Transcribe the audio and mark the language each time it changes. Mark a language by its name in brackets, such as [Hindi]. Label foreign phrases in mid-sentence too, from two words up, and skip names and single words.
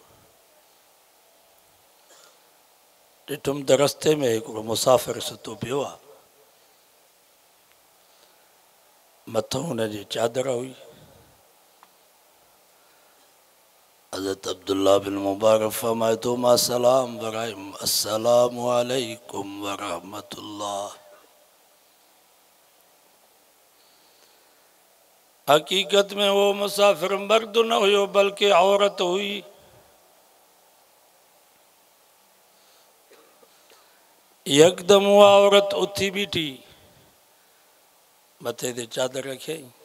[Sindhi] ॾिठुमि त रस्ते में हिकिड़ो मुसाफ़िर सुतो पियो आहे। मथां हुनजी चादर हुई। हज़रत अब्दुल्ला बिन मुबारक फरमाए तो मां सलाम वरायम [Arabic] السلام عليكم ورحمة الله. [Sindhi] हकीकत में वो मुसाफिर मर्द न हुयो बल्कि औरत हुई। यकदम वो औरत उथी बीठी मथे ते चादर रखियई।